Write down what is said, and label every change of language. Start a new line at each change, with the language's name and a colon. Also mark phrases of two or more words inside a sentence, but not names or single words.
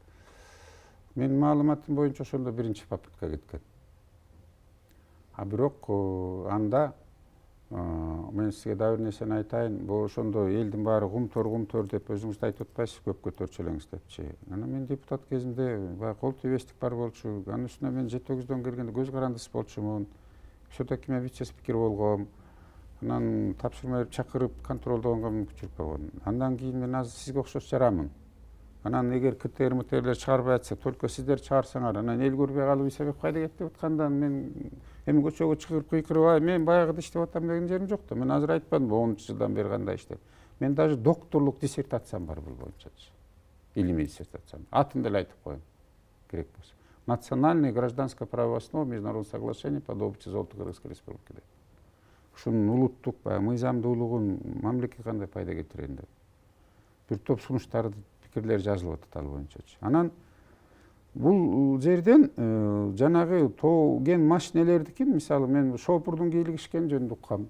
Kyrgyz: Менин маалыматым боюнча ошондо биринчи попытка кеткен. А бирок анда Мен сизге дагы бир нерсени айтайын. Бул ошондо элдин баары гумтор деп өзүңүз да айтып атпайсызбы, көп көтөрчү элеңиз депчи. Анан мен депутат кезинде баягы кол тийбестик бар болчу. Анын үстүнө мен жетөгүздөн келгенде көз карандысыз болчумун. Все-таки мен вице-спикер болгом. Анан тапшырма берип чакырып контролдогонго мүмкүнчүлүк болгон. Андан кийин мен азыр сизге окшош жарамын. Анан эгер КТР чыгарбай атса, только сиздер чыгарсаңар, анан эл көрбөй калып Исабек кайда кетти деп аткандан мен эми көчөгө чыгып кыйкырып, мен баягыда иштеп атам деген жерим жок да. Мен азыр айтпадымбы 10-жылдан бери кандай иштеп. Мен даже докторлук диссертациям бар бул боюнчачы. Илимий диссертациям. Атын деле айтып коеюн, керек болсо.
Russian: Национальное гражданское правовое основа международных соглашений по добыче золота Кыргызской республики деп.
Kyrgyz: Ушунун улуттук баягы мыйзамдуулугун мамлекетке кандай пайда кетирен деп. Бир топ сунуштарды пикирлер жазылып атат ал боюнчачы. Анан бул жерден жанагы ген машинелердикин, мисалы мен шопурдун кийлигишкен жөнүндө уккам.